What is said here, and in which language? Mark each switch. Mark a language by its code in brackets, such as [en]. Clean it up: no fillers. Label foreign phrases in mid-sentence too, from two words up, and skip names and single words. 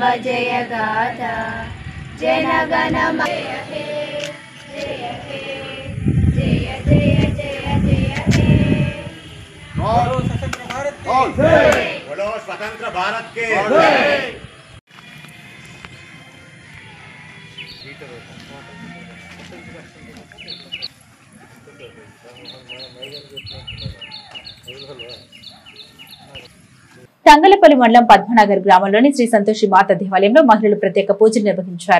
[bn] जय गाथा जनगण जय हे जय हे जय जय जय जय हे [hi] बोलो स्वतंत्र भारत के बोलो स्वतंत्र भारत के [te] తంగలపల్లి మండలం పద్మనగర్ గ్రామంలోని శ్రీ సంతోషి మాత దేవాలయంలో మహిళలు ప్రత్యేక పూజలు నిర్వహించారు.